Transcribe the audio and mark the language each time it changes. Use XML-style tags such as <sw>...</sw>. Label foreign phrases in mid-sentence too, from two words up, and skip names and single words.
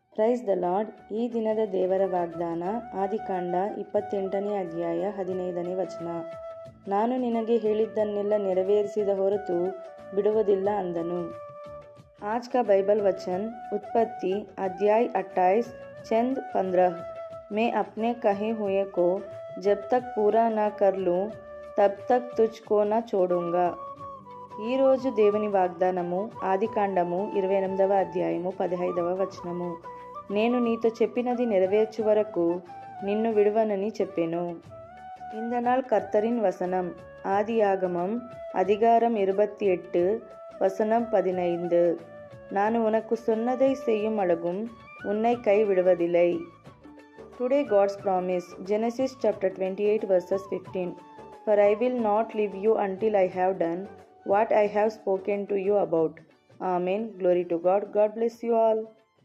<en>Praise the Lord.</en> <kn>ಈ ದಿನದ ದೇವರ ವಾಗ್ದಾನ ಆದಿಕಾಂಡ 28ನೇ ಅಧ್ಯಾಯ 15ನೇ ವಚನ. ನಾನು ನಿನಗೆ ಹೇಳಿದ್ದನ್ನೆಲ್ಲ ನೆರವೇರಿಸಿದ ಹೊರತು ಬಿಡುವುದಿಲ್ಲ ಅಂದನು.</kn> <hi>आज का बाइबल वचन उत्पत्ति अध्याय 28 चंद 15। मैं अपने कहे हुए को जब तक पूरा न कर लूँ तब तक तुझको न छोड़ूंगा.</hi> <te>ఈరోజు దేవుని వాగ్దానము ఆదికాండము 28వ అధ్యాయము 15వ వచనము. నేను నీతో చెప్పినది నెరవేర్చు వరకు నిన్ను విడువనని చెప్పెను.</te> <ta>இந்த நாள் கர்த்தரின் வசனம். ஆதியாகமம் அதிகாரம் 28 வசனம் 15. நான் உனக்கு சொன்னதை செய்யும் அளவும் உன்னை கைவிடுவதில்லை.</ta> <en>Today God's promise. Genesis chapter 28 verses 15. For I will not leave you until I have done what I have spoken to you about. Amen. Glory to God. God bless you all.</en>